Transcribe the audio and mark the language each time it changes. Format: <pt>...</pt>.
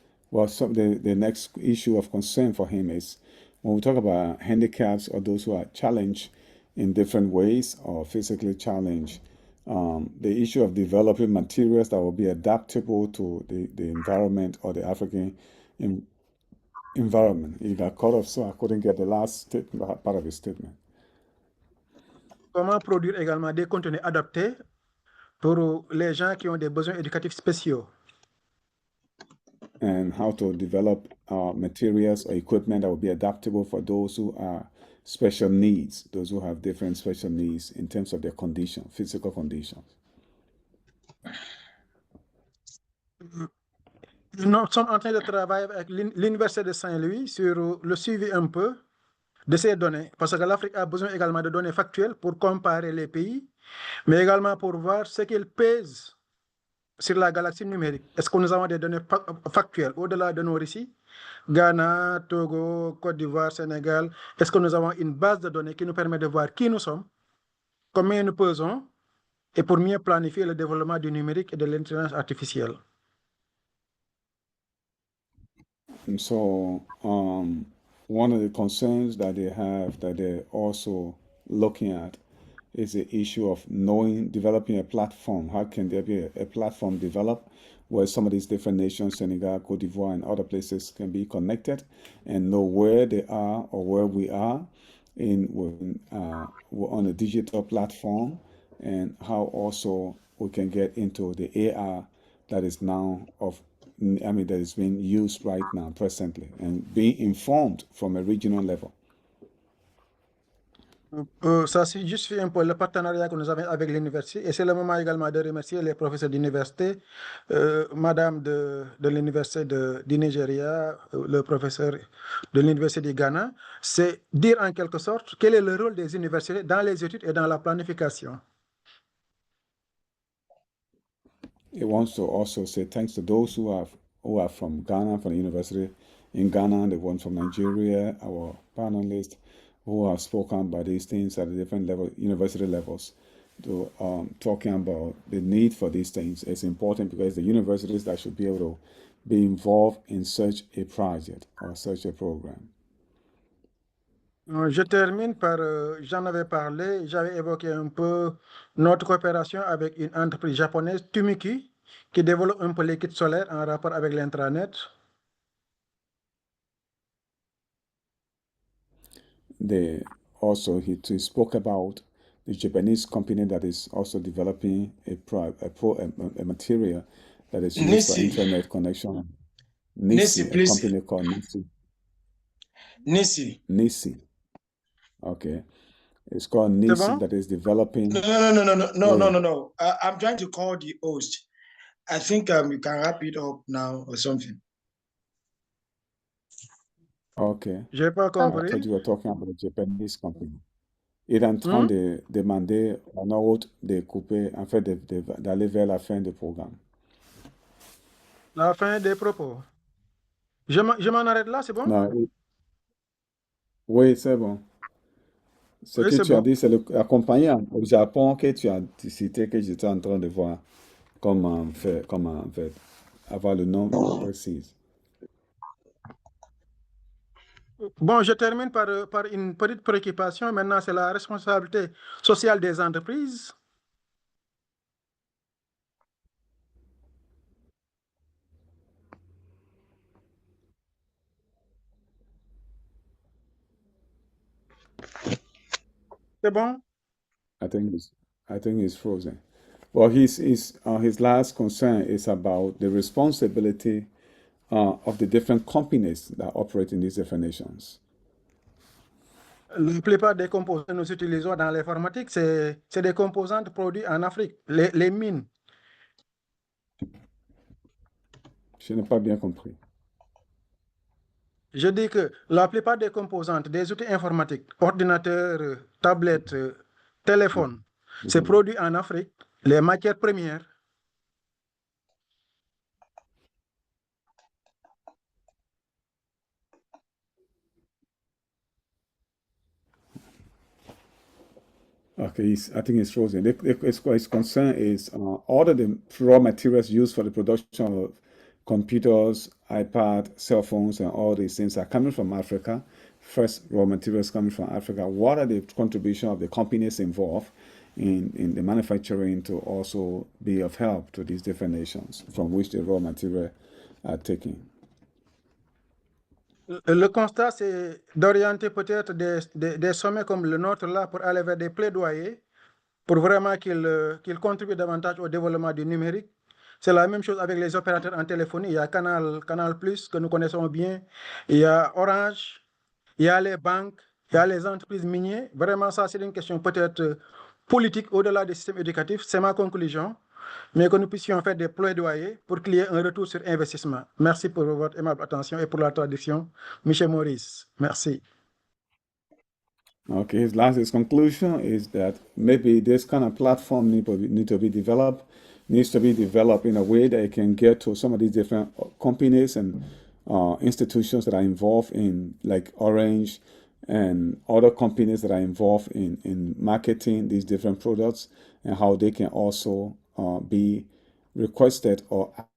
<en>Well, the next issue of concern for him is when we talk about handicaps or those who are challenged in different ways or physically challenged, the issue of developing materials that will be adaptable to the environment or the African environment. He got cut off, so I couldn't get the last part of his statement.</en> <fr>Comment produire également des contenus adaptés pour les gens qui ont des besoins éducatifs spéciaux?</fr> <en>And how to develop materials or equipment that will be adaptable for those who are special needs, those who have different special needs in terms of their condition, physical conditions.</en> <fr>Nous sommes en train de travailler avec l'Université de Saint-Louis sur le suivi un peu de ces données, parce que l'Afrique a besoin également de données factuelles pour comparer les pays, mais également pour voir ce qu'ils pèsent sur la galaxie numérique. Est-ce que nous avons des données factuelles au-delà de nos récits? Ghana, Togo, Côte d'Ivoire, Sénégal. Est-ce que nous avons une base de données qui nous permet de voir qui nous sommes, combien nous pesons, et pour mieux planifier le développement du numérique et de l'intelligence artificielle?</fr> <en>And so, one of the concerns that they have that they're also looking at is the issue of developing a platform. How can there be a platform developed where some of these different nations, Senegal, Cote d'Ivoire, and other places can be connected and know where they are or where we are on a digital platform, and how also we can get into the AR that is now that is being used right now, presently, and being informed from a regional level.</en> <fr>Ça justifie un peu le partenariat que nous avons avec l'université, et c'est le moment également de remercier les professeurs d'université, madame de l'université du Nigeria, le professeur de l'université du Ghana. C'est dire en quelque sorte quel est le rôle des universités dans les études et dans la planification.</fr> <en>It wants to also say thanks to those who are from Ghana, from the university in Ghana, the ones from Nigeria, our panelists who have spoken about these things at the different university levels, to talking about the need for these things. It's important because the universities that should be able to be involved in such a project or such a program.</en> <fr>Je termine par, j'en avais parlé, j'avais évoqué un peu notre coopération avec une entreprise japonaise, Tumiki, qui développe un peu les kits solaires en rapport avec l'intranet.</fr> <en>He spoke about the Japanese company that is also developing a material that is used for internet connection. NISI, a please. company called NISI. NISI. NISI. Okay. It's called NISI that is developing. No. I'm trying to call the host. I think you can wrap it up now or something. Okay.</en> <fr>J'ai pas</fr> <en>I</en> <fr>compris.</fr> <en>thought you were talking about a Japanese company.</en> <fr>Il est en train de demander à un autre de couper, en fait, d'aller vers la fin du programme. La fin des propos. Je m'en arrête là, c'est bon? Non, oui, c'est bon. Ce Oui, que c'est tu as bon. dit, c'est l'accompagnant au Japon que tu as cité, que j'étais en train de voir comment faire, comment en fait avoir le nom précis. Bon, je termine par une petite préoccupation. Maintenant, c'est la responsabilité sociale des entreprises. C'est bon?</fr> <en>I think he's frozen. Well, his last concern is about the responsibility of the different companies that operate in these different nations.</en> <fr>La plupart des composants que nous utilisons dans l'informatique, c'est des composants produits en Afrique, les mines. Je n'ai pas bien compris. Je dis que la plupart des composantes des outils informatiques, ordinateurs, tablettes, téléphones, c'est produit en Afrique, les matières premières.</fr> <en>Okay, I think it's frozen. His concern is all of the raw materials used for the production of computers, iPad, cell phones, and all these things are coming from Africa. First, raw materials coming from Africa. What are the contribution of the companies involved in the manufacturing to also be of help to these different nations from which the raw material are taken?</en> <fr>Le constat, c'est d'orienter peut-être des sommets comme le nôtre là pour aller vers des plaidoyers pour vraiment qu'ils contribuent davantage au développement du numérique. C'est la même chose avec les opérateurs en téléphonie. Il y a Canal+, que nous connaissons bien. Il y a Orange, il y a les banques, il y a les entreprises minières. Vraiment, ça, c'est une question peut-être politique au-delà des systèmes éducatifs. C'est ma conclusion. Mais que nous puissions faire des plaidoyers pour qu'il y ait un retour sur investissement. Merci pour votre aimable attention et pour la traduction. Michel Maurice, merci.</fr> <en>Okay, his conclusion is that maybe this kind of platform needs to be developed in a way that it can get to some of these different companies and institutions that are involved in, like Orange and other companies that are involved in marketing these different products, and how they can also be requested or</en>